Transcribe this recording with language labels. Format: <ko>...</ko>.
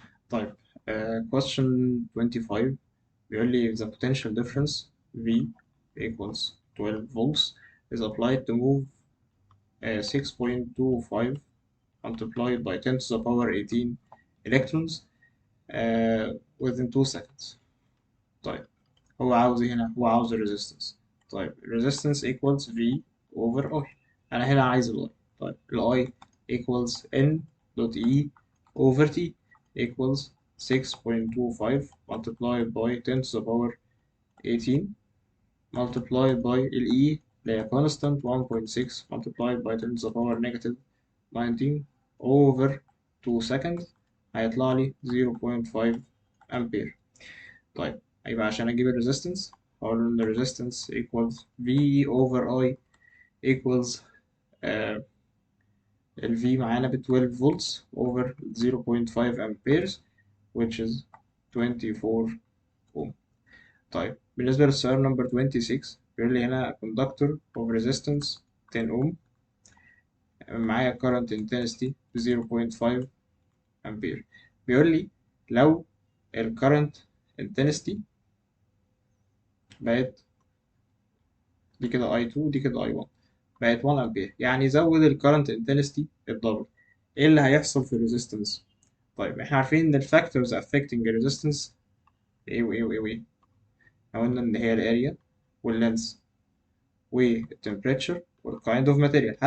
<ar>طيب</ar> <en>question 25</en> <ar>بيقول لي</ar> <en>the potential difference V equals 12 volts is applied to move 6.25 multiplied by 10 to the power 18 electrons within 2 seconds.</en> <ar>طيب هو عاوز ايه هنا؟ هو عاوز الريزيستنس.</ar> <en>طيب الريزيستنس equals V over I.</en> <ar>أنا هنا عايز ال I.</ar> <en>طيب ال I equals N dot E over T equals 6.25 multiplied by 10 to the power 18 multiplied by ال E</en> <ar>اللي هي</ar> <en>constant 1.6 multiplied by 10 to the power negative 19 over 2 seconds،</en> <ar>هيطلع لي</ar> <en>0.5 ampere.</en> <ar>طيب يبقى عشان أجيب الريزيستنس هقول إن</ar> <en>الريزيستنس equals V over I equals ال V معانا ب 12 volts over 0.5 amperes which is 24 ohm.</en> <ar>طيب بالنسبة للسؤال نمبر 26 بيقول لي هنا</ar> <en>conductor of resistance 10 ohm</en> <ar>معايا</ar> <en>current intensity 0.5 ampere.</en> <ar>بيقول لي لو ال current intensity بقت دي كده I2 دي كده I1 بقت 1 امبير، يعني زود الكرنت انتنستي الدبل، ايه اللي هيحصل في الريزيستنس؟ طيب احنا عارفين ان الفاكتورز افكتنج الريزيستنس ايه وايه وايه وايه، قلنا ان هي الاريا واللينس والتمبريتشر والكايند اوف ماتيريال.</ar>